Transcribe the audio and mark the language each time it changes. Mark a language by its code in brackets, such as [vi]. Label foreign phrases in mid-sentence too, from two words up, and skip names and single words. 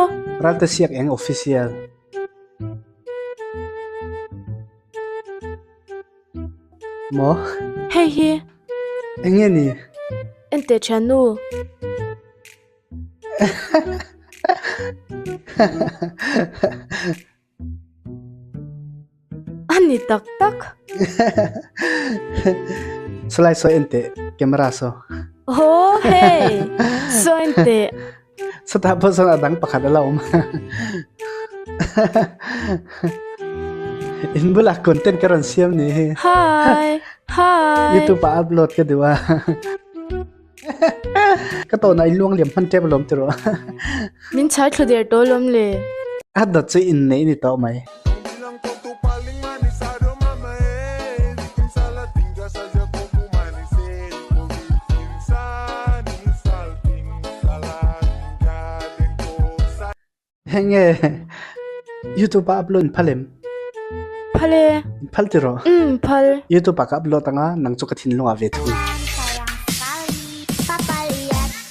[lus] ralta siak eng official mo Hey hi. enge ni Ente chanu. Ani tak tak. slai so ente camera so Oh hey. So ente. sata pa sa adang pakhat alaw in bula content karon siam ni Hi. Hi. YouTube pa upload ka diwa ka to na iluang liam han table lom tiro Min chai thlu der to lom le. adda chi in nei ni to mai [id] Bilang kau tu paling manis ada mama bikin salah tinggal saja kau ku manisin kau bikin sani salting salah tinggal dan kau [lus] henge YouTube pa upload phalem Phale. phal tiro Phal. YouTube pa ka upload anga nang chu ka thin lunga ve thu [id] Sayang sekali Papa lihat